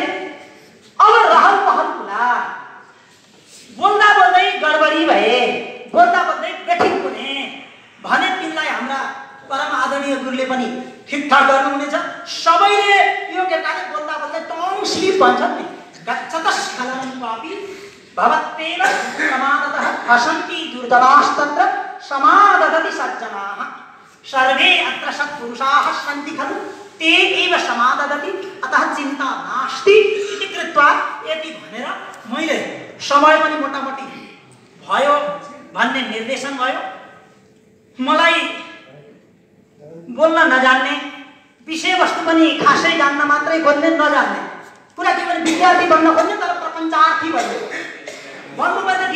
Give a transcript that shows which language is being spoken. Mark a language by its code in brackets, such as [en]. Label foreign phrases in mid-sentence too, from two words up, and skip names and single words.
[ne] अब रहल पहल कुरा, बोल्दा बोल्दै गडबडी भए, बोल्दा बोल्दै बेठिक हुने भने तिमीलाई हाम्रा परम आदरणीय गुरुले पनि ठिकठाक गर्नुहुनेछ। सबैले यो केटाले बोल्दा बोल्दै [en] tongue slip [ne] भन्छन् नि, [sa] गच्छतस्खलनं पापी भवत्तेन समादतः हसन्ति दुर्जनास्तत्र समाददति सज्जनाः सर्वे अत्र सत्पुरुषाः सन्ति खलु ते एव समाददति अतः चिन्ता नास्ति इति कृत्वा [ne] यति भनेर मैले समय पनि मोटामोटी भयो भन्ने निर्देशन भयो। मलाई बोल्न नजान्ने, विषयवस्तु पनि खासै जान्न मात्रै खोज्ने, नजान्ने कुरा के भने विद्यार्थी बन्न खोज्ने तर प्रपञ्चार्थी बन्ने भन्नुपर्ने थियो।